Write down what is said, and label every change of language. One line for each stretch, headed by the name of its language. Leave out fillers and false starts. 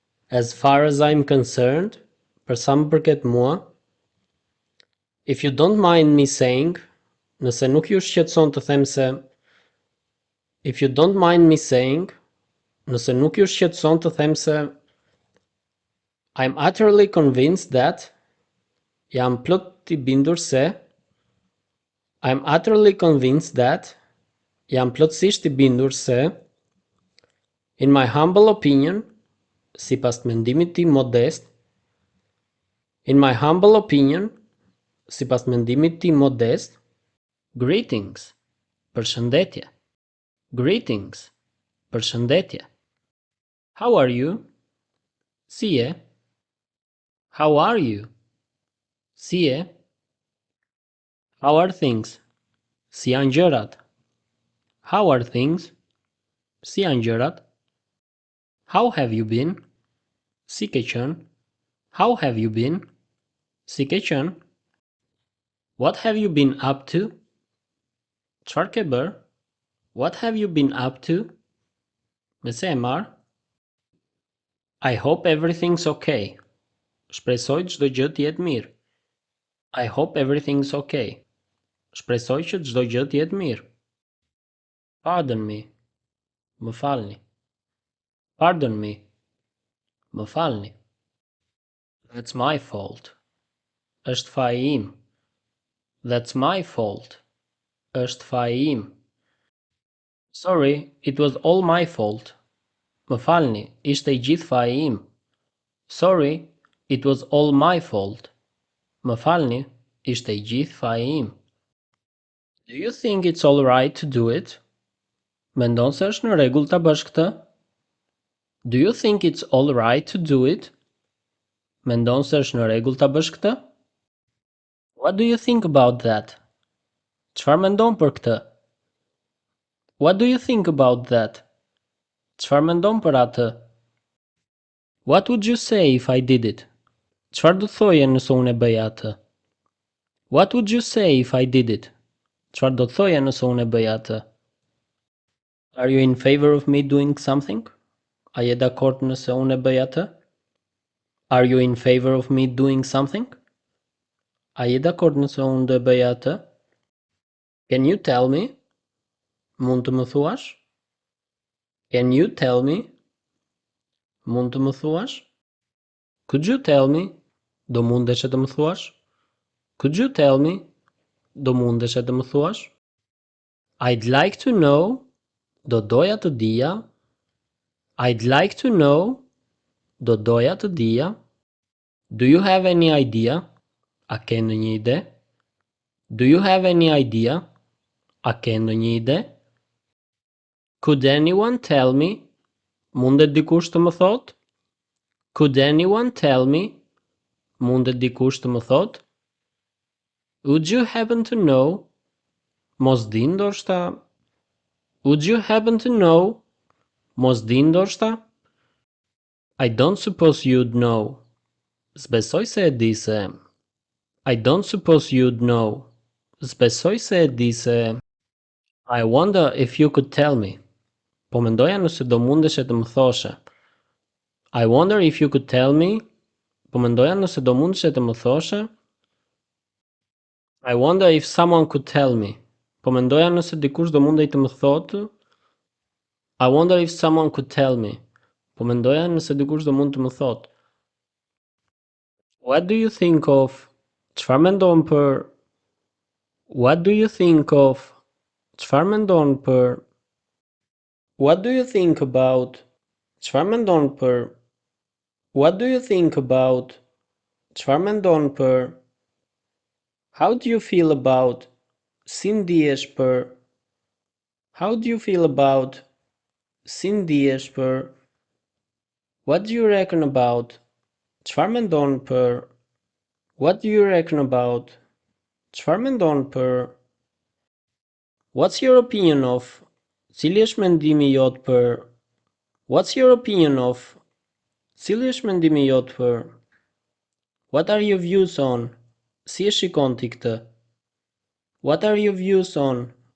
English: As far as I'm concerned,
Albanian: për sa më përket mua.
English: If you don't mind me saying,
Albanian: nëse nuk ju shqetëson të them se.
English: If you don't mind me saying,
Albanian: nëse nuk ju shqetëson të them se.
English: I'm utterly convinced that.
Albanian: Jam plot I bindur se.
English: I'm utterly convinced that.
Albanian: Jam plotësisht I bindur se.
English: In my humble opinion,
Albanian: sipas mendimit tim modest.
English: In my humble opinion,
Albanian: sipas mendimit tim modest.
English: Greetings,
Albanian: përshëndetje.
English: Greetings, përshëndetje. How are you?
Albanian: Si je?
English: How are you? Si je? How are things?
Albanian: Si janë gjërat?
English: How are things? Si janë gjërat? How have you been?
Albanian: Si ke qenë?
English: How have you been? Si ke qenë? What have you been up to?
Albanian: Çfarë ke bër?
English: What have you been up to?
Albanian: Me se e marr?
English: I hope everything's okay.
Albanian: Shpresoj çdo gjë të jetë mirë.
English: I hope everything's okay.
Albanian: Shpresoj që çdo gjë të jetë mirë.
English: Pardon me.
Albanian: Më falni.
English: Pardon me. Më falni. That's my fault.
Albanian: Është faji im.
English: That's my fault. Është faji im. Sorry, it was all my fault.
Albanian: Më falni, ishte I gjithë faji im.
English: Sorry, it was all my fault.
Albanian: Më falni, ishte I gjithë faji im.
English: Do you think it's all right to do it?
Albanian: Mendon se është në rregull ta bësh këtë?
English: Do you think it's all right to do it?
Albanian: Mendon se është në rregull ta bësh këtë?
English: What do you think about that?
Albanian: Çfarë mendon për këtë?
English: What do you think about that?
Albanian: Çfarë mendon për atë?
English: What would you say if I did it?
Albanian: Çfarë do thoje nëse unë e bëja atë?
English: What would you say if I did it?
Albanian: Çfarë do thoje nëse unë e bëja atë?
English: Are you in favor of me doing something?
Albanian: A je dakord nëse unë e bëj atë?
English: Are you in favor of me doing something?
Albanian: A je dakord nëse unë do e bëja atë?
English: Can you tell me?
Albanian: Mund të më thuash?
English: Can you tell me? Mund të më thuash? Could you tell me?
Albanian: Do mundesh të më thuash?
English: Could you tell me?
Albanian: Do mundesh të më thuash?
English: I'd like to know.
Albanian: Do doja të dija.
English: I'd like to know.
Albanian: Do doja të dija.
English: Do you have any idea?
Albanian: A ke ndonjë ide?
English: Do you have any idea?
Albanian: A ke ndonjë ide?
English: Could anyone tell me?
Albanian: Mundet dikush të më thot?
English: Could anyone tell me?
Albanian: Mundet dikush të më thot?
English: Would you happen to know?
Albanian: Mos di ndoshta?
English: Would you happen to know?
Albanian: Mos di ndoshta?
English: I don't suppose you'd know.
Albanian: S'besoj se e di se.
English: I don't suppose you'd know.
Albanian: S'besoj se e di se.
English: I wonder if you could tell me.
Albanian: Po mendoja nëse do mundeshe të më thoshe.
English: I wonder if you could tell me.
Albanian: Po mendoja nëse do mundeshe të më thoshe.
English: I wonder if someone could tell me.
Albanian: Po mendoja nëse dikush do mundej të më thotë.
English: I wonder if someone could tell me.
Albanian: Po mendoja nëse dikush do mund të më thotë.
English: What do you think of?
Albanian: Çfarë mendon për?
English: What do you think of?
Albanian: Çfarë mendon për?
English: What do you think about?
Albanian: Çfarë mendon për?
English: What do you think about?
Albanian: Çfarë mendon për?
English: How do you feel about?
Albanian: Si ndihesh për?
English: How do you feel about?
Albanian: Si ndihesh për?
English: What do you reckon about?
Albanian: Çfarë mendon për?
English: What do you reckon about?
Albanian: Çfarë mendon për?
English: What's your opinion of?
Albanian: Cili është mendimi jot për?
English: What's your opinion of?
Albanian: Cili është mendimi jot për?
English: What are your views on?
Albanian: Si e shikon ti këtë?
English: What are your views on?